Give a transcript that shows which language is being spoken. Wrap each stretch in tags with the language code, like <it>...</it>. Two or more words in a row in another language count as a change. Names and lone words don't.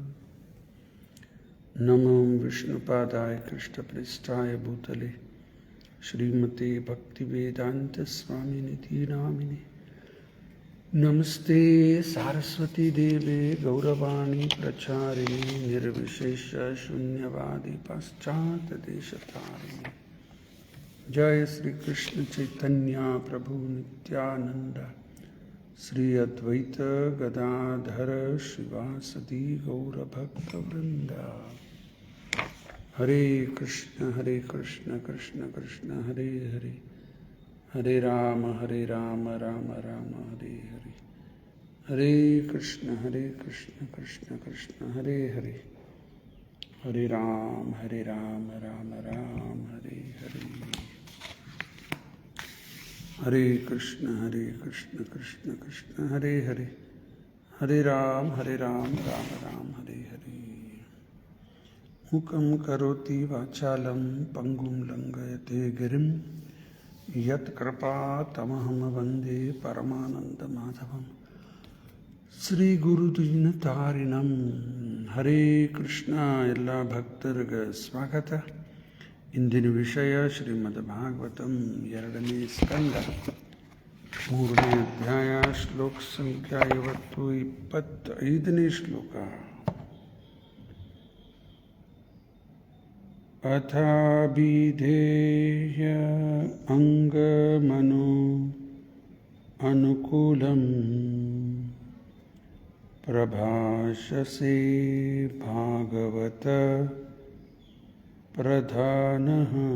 <sa>नमो विष्णुपादाय कृष्णप्रेष्ठाय भूतले श्रीमते भक्तिवेदांत स्वामिनिधि नामिने नमस्ते सारस्वती देवे गौरवाणी प्रचारिणे निर्विशेष शून्यवादी पाश्चात्य देशतारिणे। जय श्री कृष्ण चैतन्य प्रभु नित्यानंद श्री अद्वैत गदाधर श्रीवासदि गौरभक्तवृंद। हरे कृष्ण कृष्ण कृष्ण हरे हरे हरे राम राम राम हरे हरे हरे कृष्ण कृष्ण कृष्ण हरे हरे हरे राम राम राम हरे हरे हरे कृष्ण कृष्ण कृष्ण हरे हरे हरे राम राम राम हरे हरे। मुखं करोति वाचालं पंगुं लंघयते गिरिं यत्कृपातमहं वन्दे परमानन्दमाधवं श्रीगुरुदीनतारिणं। हरे कृष्ण</sa> <kn>ಎಲ್ಲ ಭಕ್ತರಿಗೆ ಸ್ವಾಗತ। ಇಂದಿನ ವಿಷಯ ಶ್ರೀಮದ್ಭಾಗವತಂ 2ನೇ ಸ್ಕಂದ 3ನೇ ಅಧ್ಯಾಯ ಶ್ಲೋಕ ಸಂಖ್ಯೆ 25ನೇ ಶ್ಲೋಕ।</kn> <sa>अथाभिधेय अंगमनो अनुकूलं प्रभाषसे भागवत प्रधानः</sa>